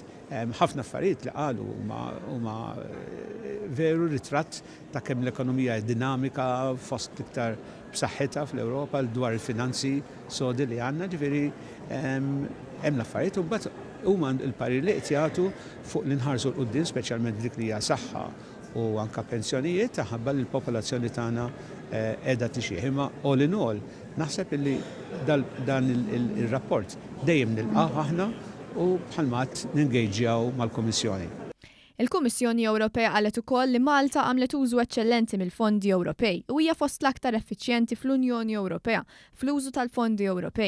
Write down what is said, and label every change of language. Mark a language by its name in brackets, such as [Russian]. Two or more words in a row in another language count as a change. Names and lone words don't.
[Maltese] Ħafna affarijiet li qalu huma veru ritratt ta' kemm l-ekonomija dinamika fost iktar b'saħħitha fl-Ewropa dwar il-finanzi sodi li għandna, ġifieri hemm l-affarijiet u mbagħad huma l-parir li qed jagħtu fuq li nħarsu l-quddiem speċjalment dik li hija saħħa u anke pensjonijiet taħabba li l-popolazzjoni tagħna qiegħda tixjih. Imma [English] all in all [Maltese] naħseb li dan ir-rapport dejjem nilqgħu aħna u bħalmat ningeġġjaw mal-Kummissjoni. Il-Kummissjoni Ewropea qalet ukoll li Malta għamlet użu eċċellenti mill-fondi Ewropej u hija fost l-aktar effiċjenti fl-Unjoni Ewropea fl-użu tal-fondi Ewropej.